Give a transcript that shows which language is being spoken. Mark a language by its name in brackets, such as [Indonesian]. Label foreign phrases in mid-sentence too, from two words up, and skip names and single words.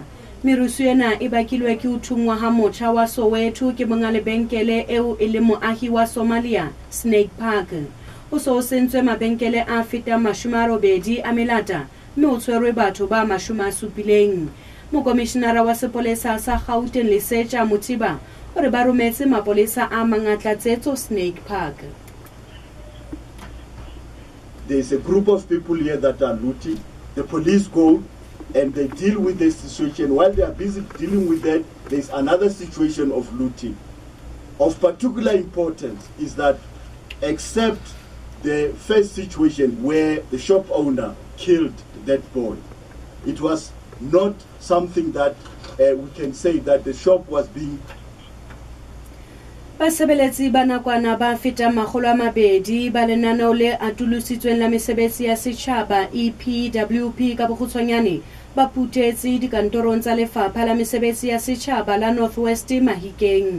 [Southern Sotho] Merusu ena e bakilwe ke uthungwa ha motjha wa Soweto ke monga lebenkele eo e le moahi wa Somalia, Snake Park. O so sentswe mabenkele a feta 80 a melata, mme o tshwerwe batho ba 70. Mokomishenara wa sepolesa sa Gauteng Lesetja Mothiba o re ba rometse mapolesa a mangatlatsetso Snake Park. [English] There is a group of people here that are looting. The police go and they deal with the situation. While they are busy dealing with that, there is another situation of looting. Of particular importance is that except the first situation where the shop owner killed that boy, it was not something that we can say that the shop was being. [Southern Sotho] Basebeletsi ba nakwana ba feta 200 ba lenaneo le atolositsweng la mesebetsi ya setjhaba EPWP ka bokgutshwanyane ba putetse dikantorong tsa lefapha la mesebetsi ya setjhaba la Northwest Mahikeng.